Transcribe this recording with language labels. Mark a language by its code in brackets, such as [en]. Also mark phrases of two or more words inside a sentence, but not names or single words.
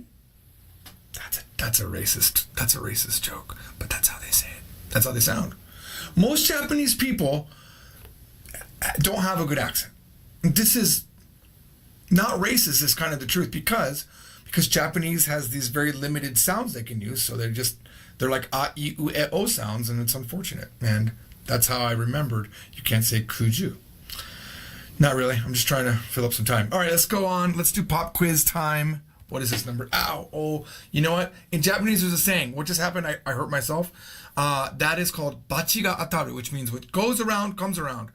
[en] That's a racist joke, but that's how they say it. That's how they sound. Most Japanese people don't have a good accent. This is not racist, is kind of the truth, because Japanese has these very limited sounds they can use, so they're like [ja] a, I, u, e, o [en] sounds, and it's unfortunate. And that's how I remembered you can't say kuju. Not really. I'm just trying to fill up some time. All right, let's go on. Let's do pop quiz time. What is this number? Ow. Oh, you know what? In Japanese, there's a saying. What just happened? I hurt myself. That is called [ja] bachi ga ataru, [en] which means what goes around comes around.